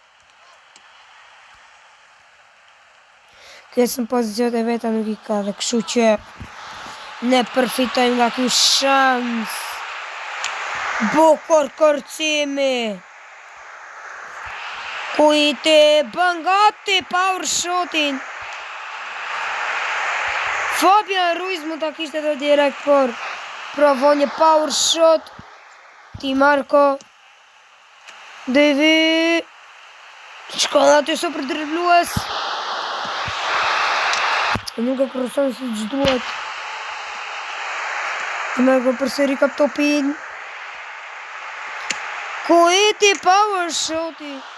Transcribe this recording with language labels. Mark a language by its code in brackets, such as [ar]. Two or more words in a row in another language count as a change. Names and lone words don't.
[sq] Kësë në pozicionet e veta nuk I ka dhe kështu që ne përfitojmë nga ky shans. Bukur kërcimi. Ku I të bën gati [en] power shotin. [sq] Fabian Ruiz mund ta kishte edhe direkt, por provon një [en] power shot. [sq] Di Marco. Devi. Shkon aty super driblues. Nuk e kërëson si që duhet. Di Marco përsëri kap topin. Ku iti [en] power shoti.